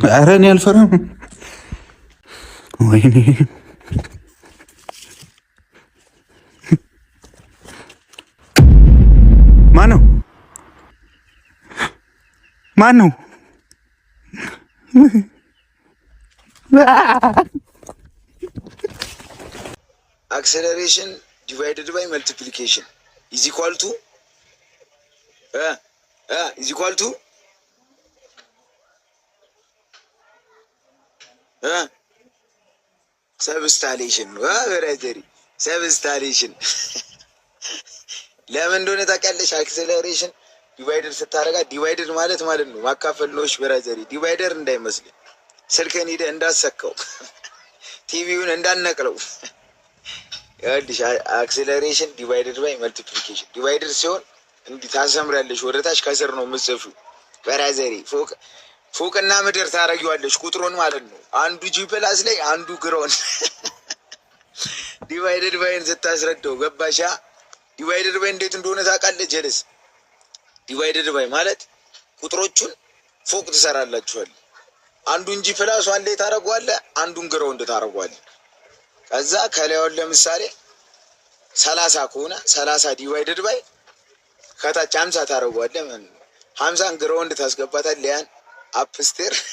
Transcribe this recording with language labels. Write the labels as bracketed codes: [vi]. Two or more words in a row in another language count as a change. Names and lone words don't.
[am] አረ እኔ አልፈራም ወይኔ ማነው [en] acceleration divided by multiplication is equal to substitution substitution [am] ለምን እንደሆነ ታውቂያለሽ [en] acceleration [am] ዲቫይደር ስታረጋ ዲቫይደር ማለት ነው ማካፈል ነው ብራዘሪ ዲቫይደር እንዳይመስል ስልከን ሄደ እንዳሰከው ቲቪውን እንዳነቀለው ያልሽ [en] acceleration divided by multiplication divider [am] ሲሆን እንዲህ ታሰምራለሽ ወደታች ከስር ነው የምትጽፊው ብራዘሪ ፎቅና ምድር ታረጊዋለሽ ቁጥሩን ማለት ነው አንዱ [en] G plus [am] ላይ አንዱ ግሮን [en] divided by [am] ስታስረዳው ገባሻ [en] divided by [am] እንዴት እንደሆነ ታውቃለህ ጀለስ [en] divided by [am] ማለት ቁጥሮቹን ፎቅ ትሰራላችኋል አንዱን [en] G plus one [am] ላይ ታረጋዋለህ አንዱን ግሮን ታረጋዋለህ ከዛ ከላይውን ለምሳሌ 30 ከሆነ 30 [en] divided by [am] ከታች 50 ታረጋዋለህ ማለት ነው 50 ግሮን ታስገባታለህ ያን አፕስቴር